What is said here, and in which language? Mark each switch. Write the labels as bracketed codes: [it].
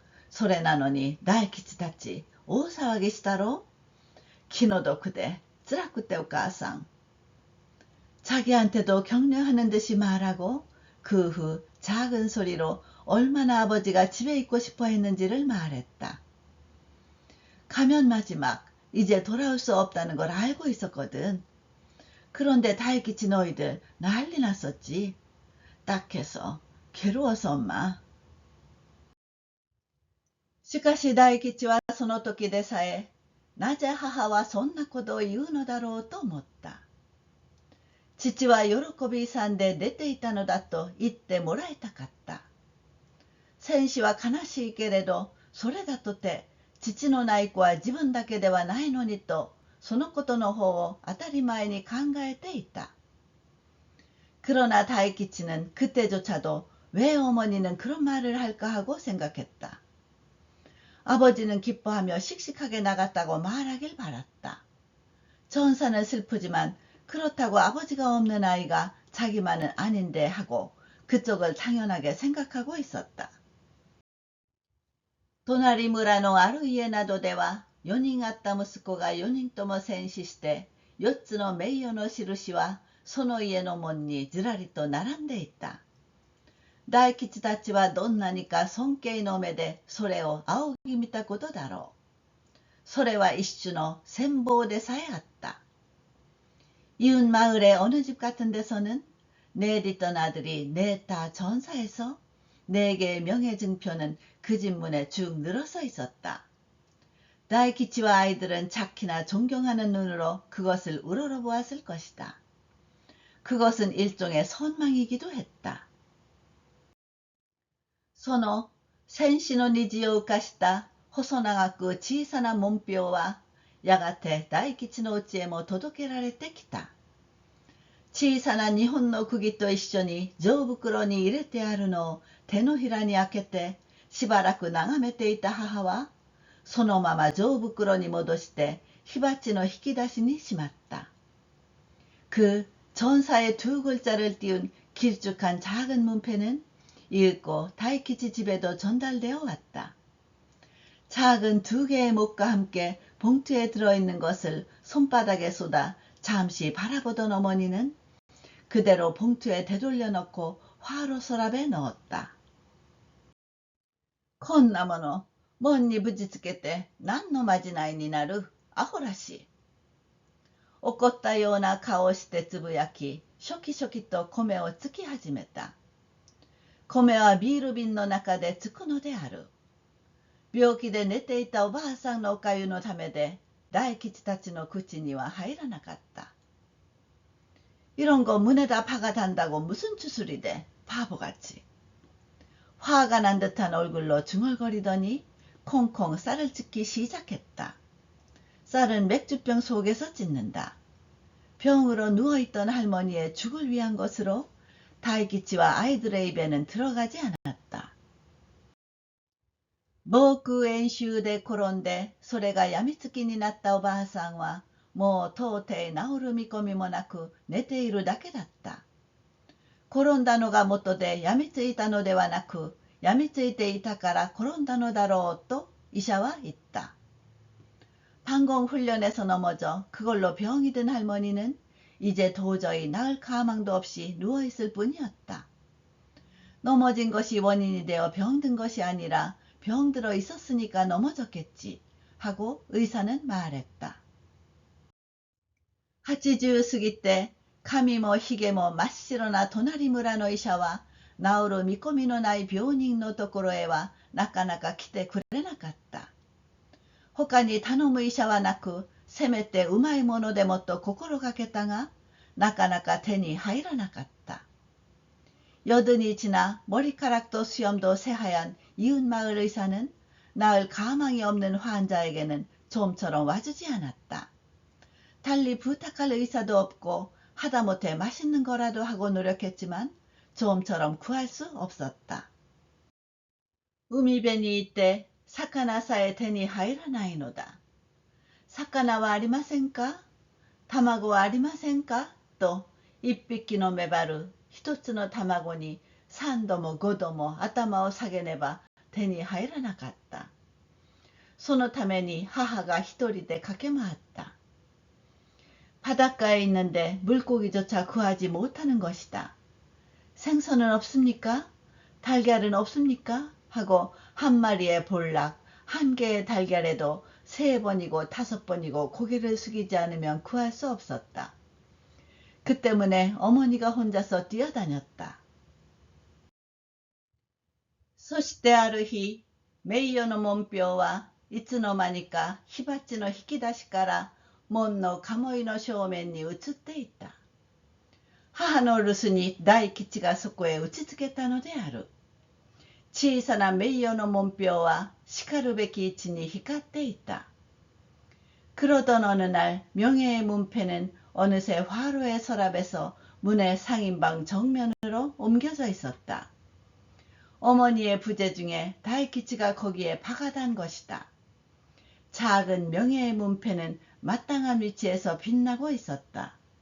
[ja] それなのに大吉たち大騒ぎしたろ。気の毒で辛くてお母さん。 [ko] 자기한테도 격려하는 듯이 말하고 그 후 작은 소리로 얼마나 아버지가 집에 있고 싶어 했는지를 말했다. 가면 마지막 이제 돌아올 수 없다는 걸 알고 있었거든. 그런데 다이키치 너희들 난리 났었지. 딱해서 괴로워서 엄마. [ja] しかし大吉はその時でさえ、なぜ母はそんなことを言うのだろうと思った。父は喜び勇んで出ていたのだと言ってもらいたかった。戦死は悲しいけれど、それだとて父のない子は自分だけではないのにと、そのことの方を当たり前に考えていた。 [ko] 그러나 다이키치는 그때조차도 왜 어머니는 그런 말을 할까 하고 생각했다. 아버지는 기뻐하며 씩씩하게 나갔다고 말하길 바랐다. 전사는 슬프지만 그렇다고 아버지가 없는 아이가 자기만은 아닌데 하고 그쪽을 당연하게 생각하고 있었다. [ja] 隣村のある家などでは4人あった息子が4人とも戦死して4つの名誉の印はその家の門にずらりと並んでいた。大吉たちはどんなにか尊敬の目でそれを仰ぎ見たことだろう。それは一種の羨望でさえあった。 [ko] 이웃 마을의 어느 집 같은 데서는 내리던 아들이 넷 다 전사해서 4개의 명예증표는 그 집 문에 쭉 늘어서 있었다. 다이키치와 아이들은 착히나 존경하는 눈으로 그것을 우러러보았을 것이다. 그것은 일종의 선망이기도 했다. [ja] その戦死の虹を浮かした細長く小さな門標はやがて大吉の家へも届けられてきた。小さな日本の釘と一緒に錠袋に入れてあるのを手のひらに開けてしばらく眺めていた母はそのまま錠袋に戻して火鉢の引き出しにしまった。 [ko] 그 전사의 2글자를 띄운 길쭉한 작은 문패는 읽고 다이키치 집에도 전달되어 왔다. 작은 2개의 못과 함께 봉투에 들어있는 것을 손바닥에 쏟아 잠시 바라보던 어머니는 그대로 봉투에 되돌려 넣고 화로 서랍에 넣었다. [ja] こんなもの門にぶちつけて何のまじないになるアホらしい。怒ったような顔をしてつぶやき、ショキショキと米をつき始めた。米はビール瓶の中でつくのである。病気で寝ていたおばあさんのおかゆのためで大吉たちの口には入らなかった。 [ko] 이런 거 문에다 박아 단다고 무슨 주술이 돼, 바보같이. 화가 난 듯한 얼굴로 중얼거리더니 콩콩 쌀을 찢기 시작했다. 쌀은 맥주병 속에서 찢는다. 병으로 누워있던 할머니의 죽을 위한 것으로 다이키치와 아이들의 입에는 들어가지 않았다. [ja] 防空演習で転んでそれがやみつきになったおばあさんはもう到底治る見込みもなく寝ているだけだった。転んだのが元でやみついたのではなく、やみついていたから転んだのだろうと医者は言った。 [ko] 방공훈련에서 넘어져 그걸로 병이 든 할머니는 이제 도저히 나을 가망도 없이 누워있을 뿐이었다. 넘어진 것이 원인이 되어 병든 것이 아니라 병들어 있었으니까 넘어졌겠지 하고 의사는 말했다. [ja] 80過ぎて髪もひげも真っ白な隣村の医者は治る見込みのない病人のところへはなかなか来てくれなかった。他に頼む医者はなく、せめてうまいものでもと心がけたが、なかなか手に入らなかった。 [ko] 여든이 지나 머리카락도 수염도 새하얀 이웃마을 의사는 나을 가망이 없는 환자에게는 좀처럼 와주지 않았다. 달리 부탁할 의사도 없고 하다못해 맛있는 거라도 하고 노력했지만 좀처럼 구할 수 없었다. [ja] 海辺にいて魚さえ手に入らないのだ。魚はありませんか？卵はありませんか？と一匹のメバル一つの卵に3度も5度も頭を下げねば手に入らなかった。そのために母が一人で駆け回った。 [ko] 바닷가에 있는데 물고기조차 구하지 못하는 것이다. 생선은 없습니까? 달걀은 없습니까? 하고 한 마리의 볼락, 한 개의 달걀에도 3번이고 5번이고 고개를 숙이지 않으면 구할 수 없었다. 그 때문에 어머니가 혼자서 뛰어다녔다. [ja] そしてある日、名誉の門標はいつの間にか火鉢の引き出しから門の鴨居の正面に移っていった。母の留守に大吉がそこへ打ちつけたのである。小さな名誉の門標はしかるべき位置に光っていた。 [ko] 그러던 어느 날 명예의 문패는 어느새 화로의 서랍에서 문의 상인방 정면으로 옮겨져 있었다. 어머니의 부재 중에 다이키치가 거기에 박아단 것이다. 작은 명예의 문패는 마땅한 위치에서 빛나고 있었다.